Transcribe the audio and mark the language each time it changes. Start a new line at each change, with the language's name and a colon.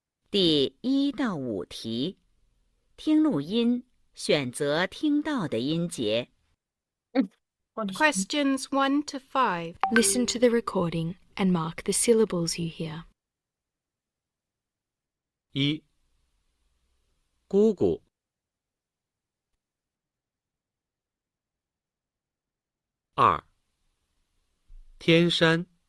Chinese: 第1到5题，听录音，选择听到的音节。
Indonesian: Hmm, kok di sini?
English: Questions 1 to 5. Listen to the recording and mark the syllables you hear.
Chinese: 一、姑姑；二、天山；